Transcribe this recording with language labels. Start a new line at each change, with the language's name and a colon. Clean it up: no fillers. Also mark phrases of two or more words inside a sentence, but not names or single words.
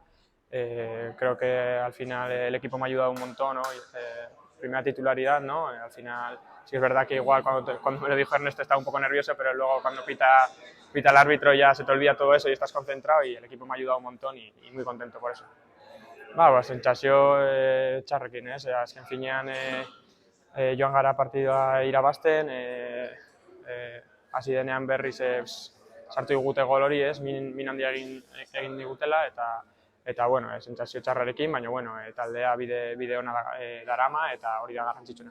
Spanish: Creo que al final el equipo me ha ayudado un montón, ¿no? Primera titularidad, ¿no? Al final sí es verdad que igual cuando me lo dijo Ernesto estaba un poco nervioso, pero luego cuando pita el árbitro ya se te olvida todo eso y estás concentrado y el equipo me ha ayudado un montón y muy contento por eso.
Basque: Ba, sentsazio txarrekin, ez? Azken finean joan gara partidua irabazten, hasi denean berriz sartu digute gol hori, ez? Min handia egin digutela eta bueno, sentsazio txarrarekin, baina bueno, taldea bide ona darama eta hori da garrantzitsuena.